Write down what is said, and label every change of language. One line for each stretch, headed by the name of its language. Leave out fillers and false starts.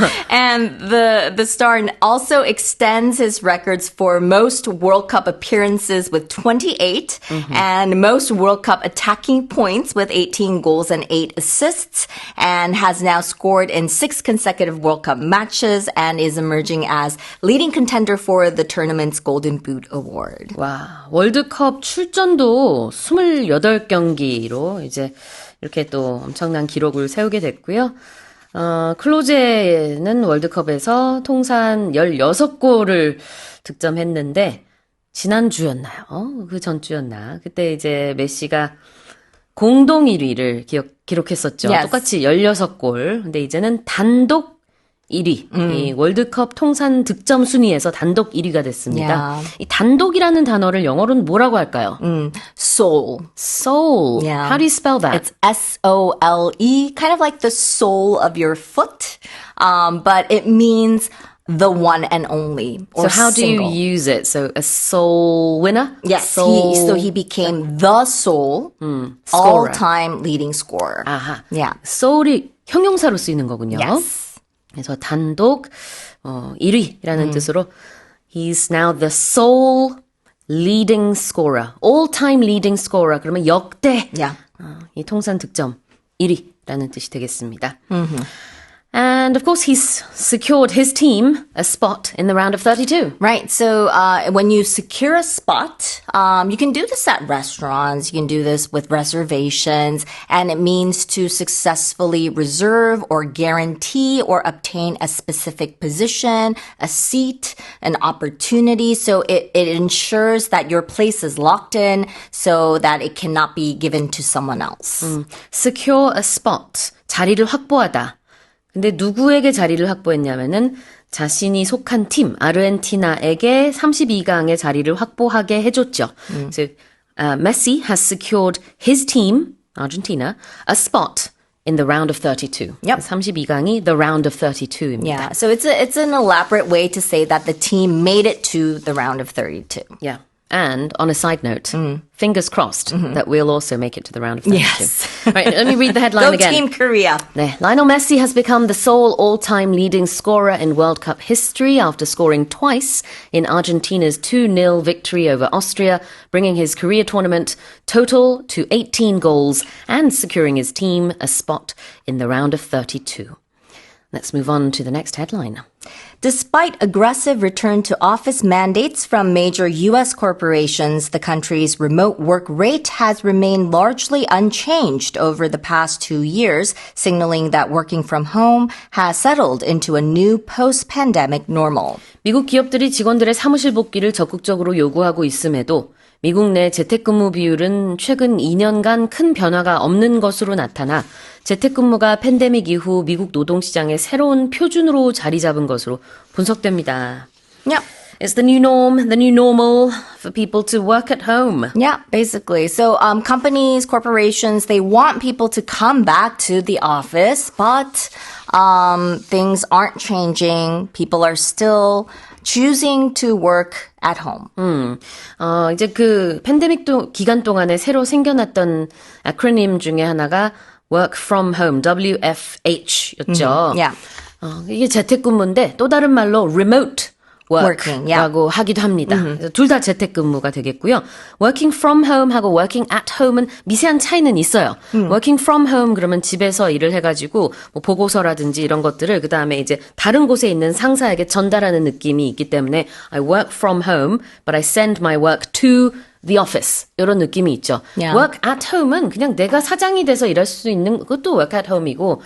English: And the star also extends his records for most World Cup appearances with 28 and most World Cup attacking points with 18 goals and 8 assists, and has now scored in 6 consecutive World Cup matches and is emerging as leading contender for the tournament's Golden Boot Award.
Korean: 와, 월드컵 출전도 28경기로 이제 이렇게 또 엄청난 기록을 세우게 됐고요. 클로제는 월드컵에서 통산 16골을 득점했는데 지난주였나요? 그 전주였나? 그때 이제 메시가 공동 1위를 기록했었죠.
English: Yes.
Korean: 똑같이 16골. 근데 이제는 단독 1위. 이 월드컵 통산 득점 순위에서 단독 1위가 됐습니다. 이 단독이라는 단어를 영어로는 뭐라고 할까요?
English: Soul. Soul. Yeah. How do you spell that? It's S-O-L-E, kind of like the sole of your foot, but it means the one and only, or so how single. do you use it? So a soul winner? Yes, soul... he became the sole scorer. all-time leading scorer.
Korean: 아하.
English: Yeah.
Korean: soul이 형용사로 쓰이는 거군요.
English: Yes.
Korean: 그래서 단독 1위라는 뜻으로
English: he's now the sole leading scorer, all-time leading scorer.
Korean: 그러면 역대
English: Yeah.
Korean: 이 통산 득점 1위라는 뜻이 되겠습니다.
English: And of course, he's secured his team a spot in the round of 32. Right. So when you secure a spot, you can do this at restaurants. You can do this with reservations. And it means to successfully reserve or guarantee or obtain a specific position, a seat, an opportunity. So it ensures that your place is locked in so that it cannot be given to someone else. Secure a spot.
Korean: 자리를 확보하다. 근데 누구에게 자리를 확보했냐면은 자신이 속한 팀 아르헨티나에게 32강의 자리를 확보하게 해줬죠.
English: So Messi has secured his team, Argentina, a spot in the round of 32. Yep.
Korean: 32강이 the round of 32입니다.
English: Yeah. So it's an elaborate way to say that the team made it to the round of 32. Yeah. And on a side note, fingers crossed that we'll also make it to the round of 32. Yes. Right, let me read the headline Go again. Team Korea.
Korean: 네,
English: Lionel Messi has become the sole all-time leading scorer in World Cup history after scoring twice in Argentina's 2-0 victory over Austria, bringing his career tournament total to 18 goals and securing his team a spot in the round of 32. Let's move on to the next headline. Despite aggressive return to office mandates from major U.S. corporations, the country's remote work rate has remained largely unchanged over the past 2 years, signaling that working from home has settled into a new post-pandemic normal.
Korean: 미국 기업들이 직원들의 사무실 복귀를 적극적으로 요구하고 있음에도 미국 내 재택근무 비율은 최근 2년간 큰 변화가 없는 것으로 나타나 재택근무가 팬데믹 이후 미국 노동시장의 새로운 표준으로 자리 잡은 것으로 분석됩니다.
English: Yep. It's the new norm, the new normal for people to work at home. Yeah, basically. So companies, corporations, they want people to come back to the office, but things aren't changing. People are still choosing to work at home.
Korean: 이제 그 팬데믹 기간 동안에 새로 생겨났던 acronym 중에 하나가 Work from Home, WFH였죠.
English: Yeah.
Korean: 이게 재택근무인데 또 다른 말로 remote
English: Working, yeah.
Korean: work라고 하기도 합니다. 둘 다 재택근무가 되겠고요. Working from home하고 working at home은 미세한 차이는 있어요. Working from home 그러면 집에서 일을 해가지고 뭐 보고서라든지 이런 것들을 그 다음에 이제 다른 곳에 있는 상사에게 전달하는 느낌이 있기 때문에
English: I work from home, but I send my work to the office
Korean: 이런 느낌이 있죠.
English: Yeah.
Korean: Work at home은 그냥 내가 사장이 돼서 일할 수 있는 것도 work at home이고